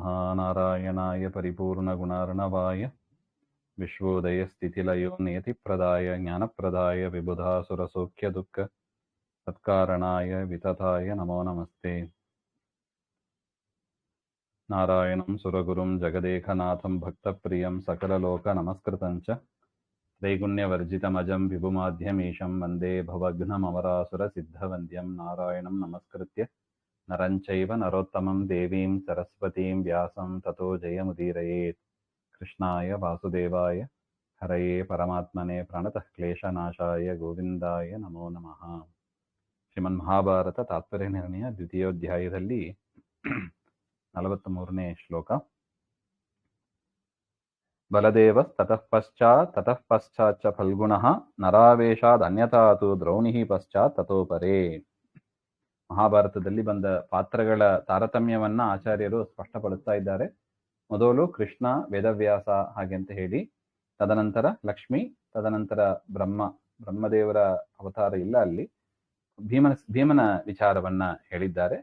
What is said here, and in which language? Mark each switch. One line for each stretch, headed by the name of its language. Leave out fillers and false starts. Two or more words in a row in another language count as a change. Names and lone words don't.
Sanskrit: ನಾರಾಯಣಾಯ ಪರಿಪೂರ್ಣಗುಣಾರ್ಣವಾಯ ವಿಶ್ವೋದಯಸ್ಥಿತಿಲಯೋ ನಿಯತಿಪ್ರದಾಯ ಜ್ಞಾನಪ್ರದಾಯ ವಿಬುಧಾಸುರಸೌಖ್ಯದುಃಖ ಸತ್ಕಾರಣಾಯ ವಿತತಾಯ ನಮೋ ನಮಸ್ತೆ. ನಾರಾಯಣಂ ಸುರಗುರುಂ ಜಗದೇಕನಾಥಂ ಭಕ್ತಪ್ರಿಯಂ ಸಕಲಲೋಕನಮಸ್ಕೃತಂಚ ತ್ರೈಗುಣ್ಯವರ್ಜಿತಮಜಂ ವಿಭುಮಾಧ್ಯಮೀಶಂ ವಂದೇ ಭವಘ್ನಮವರಾಸುರಸಿದ್ಧವಂದ್ಯಂ ನಾರಾಯಣಂ ನಮಸ್ಕೃತ್ಯ ನರಂಚೈವ ನರೋತ್ತಮಂ ದೇವೀಂ ಸರಸ್ವತೀಂ ವ್ಯಾಸಂ ತತೋ ಜಯಮುದೀರಯೇತ್. ಕೃಷ್ಣಾಯ ವಾಸುದೇವಾಯ ಹರಯೇ ಪರಮಾತ್ಮನೆ ಪ್ರಣತಃ ಕ್ಲೇಶನಾಶಾಯ ಗೋವಿಂದಾಯ ನಮೋ ನಮಃ.
Kannada: ಶ್ರೀಮನ್ಮಹಾಭಾರತ ತಾತ್ಪರ್ಯ ನಿರ್ಣಯ ದ್ವಿತೀಯೋಧ್ಯಾಯದಲ್ಲಿ 43ನೇ ಶ್ಲೋಕ.
Sanskrit: ಬಲದೇವ ತತಃ ಪಶ್ಚಾತ್ ಫಲ್ಗುಣಃ ನರಾವೇಶಾದ್ ಅನ್ಯಥಾ ತು ದ್ರೌಣಿಃ ಪಶ್ಚಾತ್ ತತೋ ಪರೇ.
Kannada: ಮಹಾಭಾರತದಲ್ಲಿ ಬಂದ ಪಾತ್ರಗಳ ತಾರತಮ್ಯವನ್ನ ಆಚಾರ್ಯರು ಸ್ಪಷ್ಟಪಡಿಸ್ತಾ ಇದ್ದಾರೆ. ಮೊದಲು ಕೃಷ್ಣ, ವೇದವ್ಯಾಸ ಹಾಗೆ ಅಂತ ಹೇಳಿ, ತದನಂತರ ಲಕ್ಷ್ಮಿ, ತದನಂತರ ಬ್ರಹ್ಮದೇವರ ಅವತಾರ ಇಲ್ಲ ಅಲ್ಲಿ. ಭೀಮನ ವಿಚಾರವನ್ನ ಹೇಳಿದ್ದಾರೆ.